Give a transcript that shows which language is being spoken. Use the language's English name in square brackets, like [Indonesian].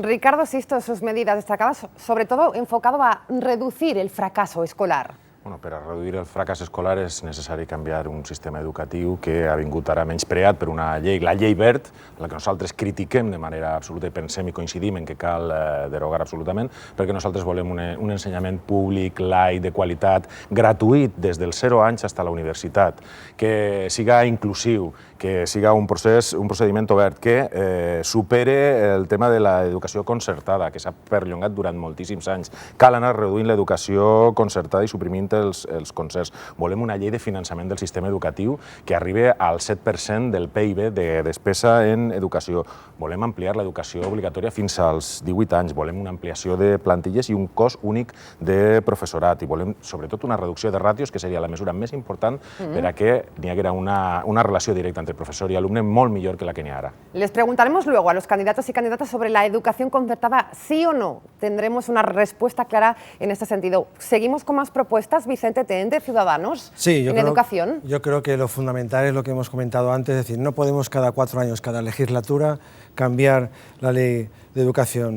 [Spanish] Ricardo Sisto, sus medidas destacadas, sobre todo enfocado a reducir el fracaso escolar. [Catalan] Bueno, per a reduir el fracàs escolar és necessari canviar un sistema educatiu que ha vingut ara menyspreat per una llei, la llei Wert, la que nosaltres critiquem de manera absoluta i pensem i coincidim en que cal derogar absolutament, perquè nosaltres volem un ensenyament públic, laic, de qualitat, gratuït des dels 0 anys fins a la universitat, que siga inclusiu, que siga un procediment obert, que supere el tema de l'educació concertada, que s'ha perllongat durant moltíssims anys. Cal anar reduint l'educació concertada i suprimint els concerts. Volem una llei de finançament del sistema educatiu que arribi al 7% del PIB de despesa en educació. Volem ampliar l'educació obligatòria fins als 18 anys. Volem una ampliació de plantilles i un cos únic de professorat. I volem, sobretot, una reducció de ràtios, que seria la mesura més important per a que n'hi haguera una relació directa entre profesor y alumne molt millor que la que n'hi ha ara. [Spanish] Les preguntaremos luego a los candidatos y candidatas sobre la educación concertada, sí o no. Tendremos una respuesta clara en este sentido. Seguimos con más propuestas. Vicente Ten, de Ciudadanos, en educación. Yo creo que lo fundamental es lo que hemos comentado antes, es decir, no podemos cada 4 años, cada legislatura, cambiar la ley de educación.